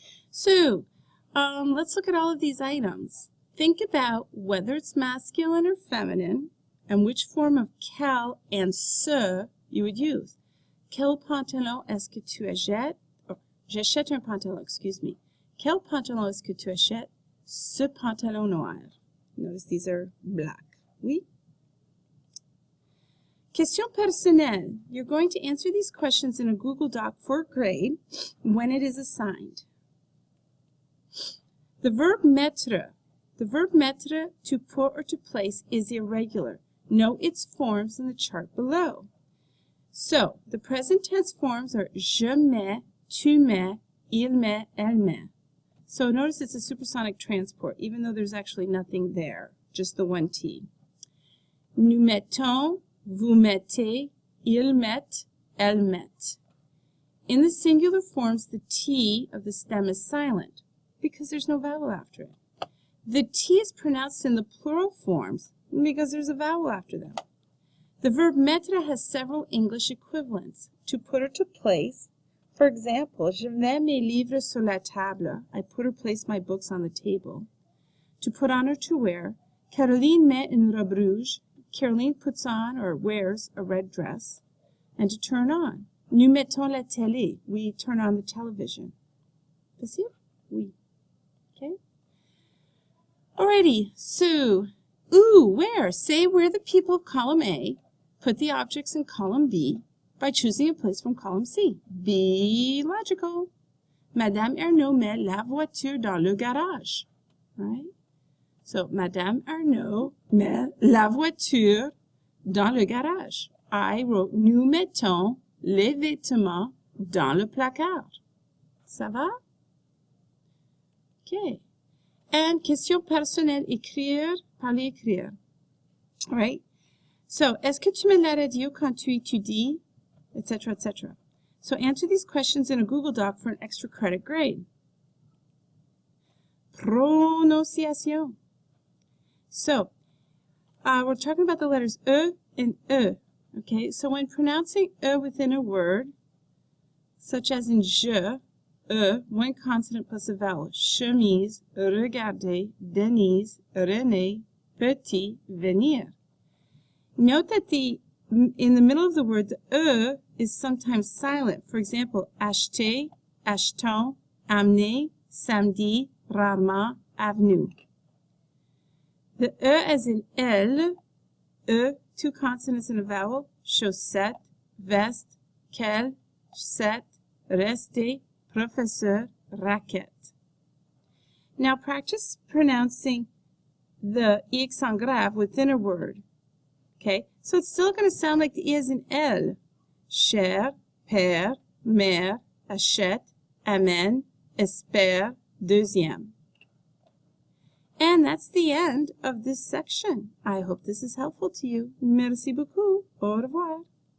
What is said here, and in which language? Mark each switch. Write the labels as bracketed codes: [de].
[en] So, let's look at all of these items. Think about whether it's masculine or feminine, and which form of quel and ce you would use. [fr] Quel pantalon est-ce que tu achètes? Oh, j'achète un pantalon, [en] excuse me. [fr] Quel pantalon est-ce que tu achètes? Ce pantalon noir. [en] Notice these are black. [fr] Oui? Question personnelle. [en] You're going to answer these questions in a Google Doc for grade when it is assigned. The verb mettre. The verb mettre, to put or to place, is irregular. Note its forms in the chart below. So, the present tense forms are [fr] je mets, tu mets, il met, elle met. [en] So notice it's a supersonic transport, even though there's actually nothing there, just the one T. [fr] Nous mettons, vous mettez, il met, elle met. [en] In the singular forms, the T of the stem is silent because there's no vowel after it. The T is pronounced in the plural forms because there's a vowel after them. The verb mettre has several English equivalents. To put or to place. [fr] For example, je mets mes livres sur la table. [en] I put or place my books on the table. To put on or to wear. [fr] Caroline met une robe rouge. [en] Caroline puts on or wears a red dress. And to turn on. [fr] Nous mettons la télé. [en] We turn on the television. [fr] Facile? Oui. [en] Okay? Alrighty, so, where? Say where the people of column A put the objects in column B by choosing a place from column C. Be logical. [fr] Madame Arnaud met la voiture dans le garage. Right? So, Madame Arnaud met la voiture dans le garage. [en] I wrote, [fr] nous mettons les vêtements dans le placard. Ça va? Okay. And question personnelle, écrire, parler, écrire. Right? So, est-ce que tu mets la radio quand tu étudies? [en] Etc., etc. So, answer these questions in a Google Doc for an extra credit grade. Prononciation. So, we're talking about the letters E and E. Okay? So, when pronouncing E within a word, such as in je, one consonant plus a vowel. [fr] Chemise, regarder, Denise, René, petit, venir. [en] Note that in the middle of the word, the is sometimes silent. [fr] For example, acheter, achetons, amener, samedi, rarement, avenue. [en] The as in elle, two consonants and a vowel. [fr] Chaussette, veste, quelle, set, rester, professeur, raquette. [en] Now practice pronouncing the I accent grave within a word. Okay, so it's still going to sound like the I as in elle. [fr] Cher, père, mère, achète, amène, espère, deuxième. [en] And that's the end of this section. I hope this is helpful to you. [fr] Merci beaucoup. Au revoir.